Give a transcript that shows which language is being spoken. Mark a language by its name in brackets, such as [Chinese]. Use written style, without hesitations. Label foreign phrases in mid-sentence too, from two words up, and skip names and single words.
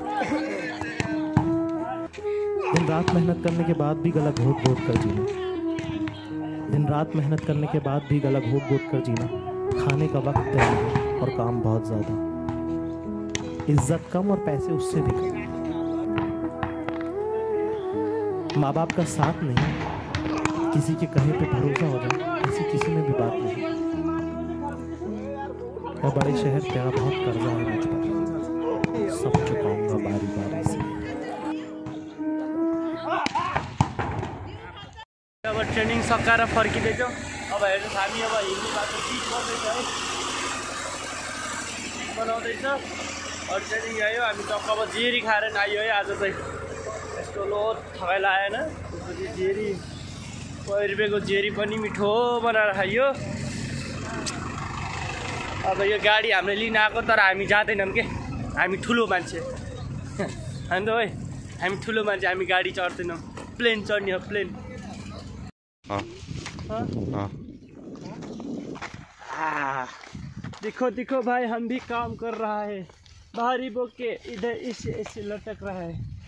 [Hindi] दिन रात मेहनत करने के बाद भी गला घोट घोट कर जीना, दिन रात मेहनत करने के बाद भी गला घोट घोट कर जीना, खाने का वक्त तय नहीं और काम बहुत ज़्यादा, इज्जत कम और पैसे उससे भी कम, माँ बाप का साथ नहीं, किसी के कहे पे भरोसा हो जाए ऐसी किसी में भी बात नहीं। या बड़े शहर तेरा बहुत कर्जा है मुझ पर, सब चुकाऊंगा बारी बारी से। [Nepali] अब ट्रेनिङ सकाएर फर्किँदैछौँ। अब हेर्नुहोस् हामी अब हिँड्ने बाटो पिच गर्दैछ है, पिच बनाउँदैछ। अब ट्रेनिङ आयो, हामी टक्क अब जेरी खाएर आयो है। आज चाहिँ यस्तो लो थकाइ लागेन, त्यसपछि जेरी 100 रुपियाँको जेरी पनि मिठो बनाएर खाइयो। अब यो गाडी हामीले लिन आएको, तर हामी जाँदैनौँ के, हामी ठुलो मान्छे होइन है, हामी ठुलो मान्छे, हामी गाडी चढ्दैनौँ, प्लेन चढ्ने हो प्लेन। [Hindi] देखो देखो भाई, हम भी काम कर रहा है, भारी बोके इधर ऐसे लटक रहा है।